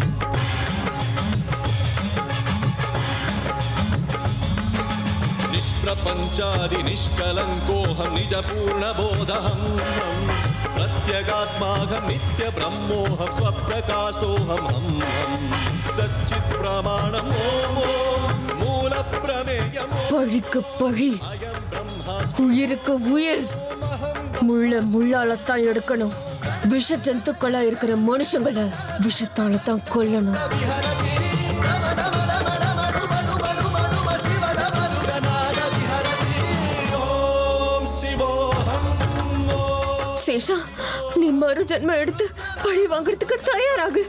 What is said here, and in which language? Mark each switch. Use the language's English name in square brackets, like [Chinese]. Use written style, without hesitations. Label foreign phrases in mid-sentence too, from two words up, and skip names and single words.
[Sanskrit] निष्प्रपञ्चादि निष्कलङ्कोऽहं निजपूर्णबोधहम् प्रत्यगात्माहं नित्यब्रह्मोऽहं स्वप्रकाशोऽहम् सच्चित् प्रमाणम् ॐ मूलप्रमेयम् [Tamil] பழிக்கு பழி, உயிருக்கு உயிர். முள்ள முள்ளாலத்தான் எடுக்கணும். விஷ ஜந்துக்களா இருக்கிற மனுஷங்களை விஷத்தாலத்தான் கொல்லணும். சேஷா, நீ மறு ஜென்மம் எடுத்து பழி வாங்குறதுக்கு தயாராகு.